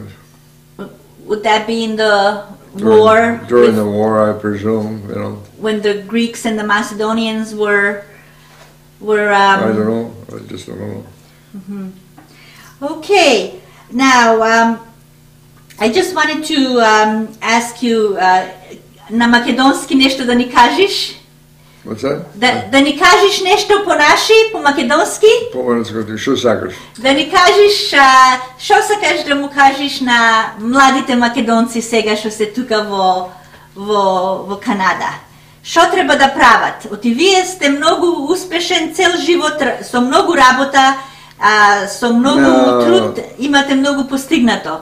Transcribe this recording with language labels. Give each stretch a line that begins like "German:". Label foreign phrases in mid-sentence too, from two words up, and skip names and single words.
English: Would that be in the war? During the war, I presume, When the Greeks and the Macedonians were I don't know. I just don't know. Okay. Now, I just wanted to ask you
Macedonian: на македонски нещо да ни кажеш.
English: What's that?
Macedonian: Да ни кажеш нещо по наши, по македонски? Що сакаш? Да ни кажеш, що сакаш да му кажеш на младите македонци сега што се тука во Канада? Што треба да прават? Оти вие сте многу успешен цел живот, со многу работа, со многу труд, имате многу постигнато.